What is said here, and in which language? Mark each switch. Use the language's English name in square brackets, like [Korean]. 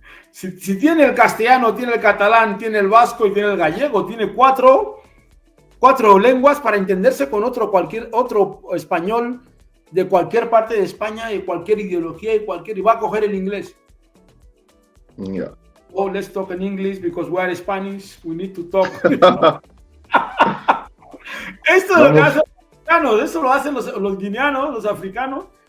[Spanish] Si tiene el castellano, tiene el catalán, tiene el vasco y tiene el gallego, tiene cuatro lenguas para entenderse con cualquier otro español de cualquier parte de España, de cualquier ideología y va a coger el inglés. [English] Yeah. Oh, let's talk in English because we are Spanish, we need to talk. [Spanish] Esto es lo que hacen los africanos, eso lo hacen los guineanos, los africanos.